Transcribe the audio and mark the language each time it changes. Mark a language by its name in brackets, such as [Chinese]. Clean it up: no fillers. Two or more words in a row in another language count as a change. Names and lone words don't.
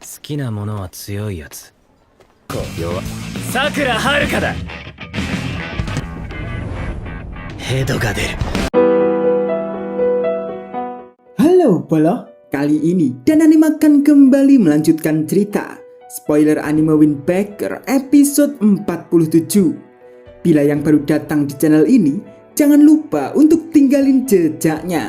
[Japanese] きなものは強いやつ。弱。さくらはるかだ。ヘドが出る。 [Indonesian] Halo Polo, kali ini Dan Anime akan kembali melanjutkan cerita Spoiler Anime Windbreaker episode 47. Bila yang baru datang di channel ini, jangan lupa untuk tinggalin jejaknya.